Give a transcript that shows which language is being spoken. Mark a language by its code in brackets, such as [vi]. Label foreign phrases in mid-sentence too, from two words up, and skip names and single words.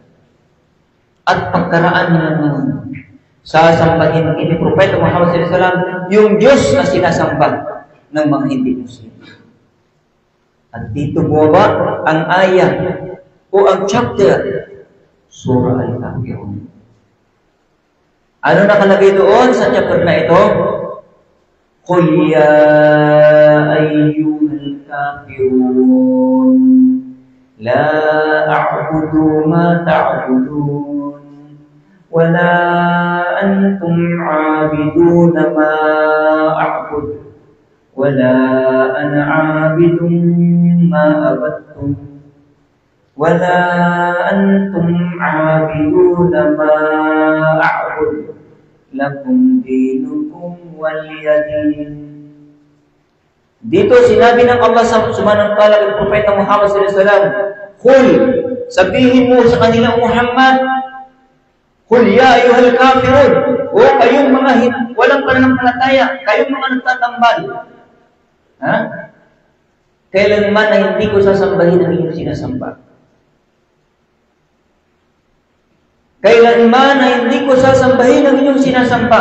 [tl] At pagkaraan nila naman, sasambahin ni Propeta Muhammad SAW yung Diyos na sinasamba ng mga hindi Muslim. At dito bumaba ang ayah o ang chapter, Surah Al-Kafirun. Ano nakalagay doon sa chapter na ito? [ar] قل يا أيها الكافرون لا أعبد ما تعبدون ولا أنتم عابدون ما أعبد, ولا أنا عابد ما عبدتم ولا أنتم عابدون ما أعبد لكم دينكم ولي دين. [tl] Dito sinabi ng Allah [ar] سبحانه وتعالى [tl] kay Propeta Muhammad [ar] صلى الله عليه وسلم, [tl] "Qul, sabihin mo sa kanila Muhammad, [ar] قل يا أيها الكافرون, [tl] o kayong mga walang pananampalataya, kayong mga nagtatambal. Kailanman na hindi ko sasambahin ang inyong sinasamba. Kailanman na hindi ko sasambahin ang inyong sinasamba.